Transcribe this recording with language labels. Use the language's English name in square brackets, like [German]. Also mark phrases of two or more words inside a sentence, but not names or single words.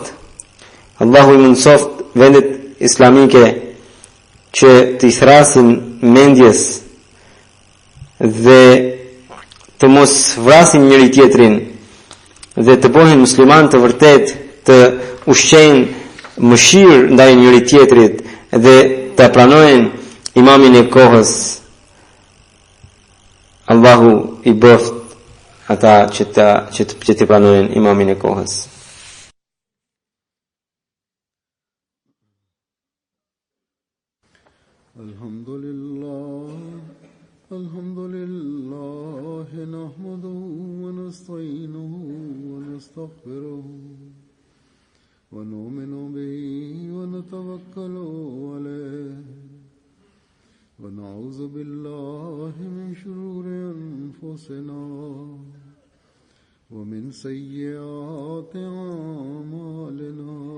[Albanian] Allahu i mundsoft vendet islamike që të i thrasin mendjes dhe të mos vrasin njëri tjetrin dhe të bëhen musliman të vërtet, të ushqejnë mëshirë ndaj njëri tjetrit dhe të pranojnë imamin e kohës. Allahu i bëft ata që të pranojnë imamin e kohës. [Arabic] الحمد لله، نحمده ونستعينه و نستغفره ونؤمن به ونتوكل عليه ونعوذ بالله من شرور أنفسنا ومن سيئات أعمالنا.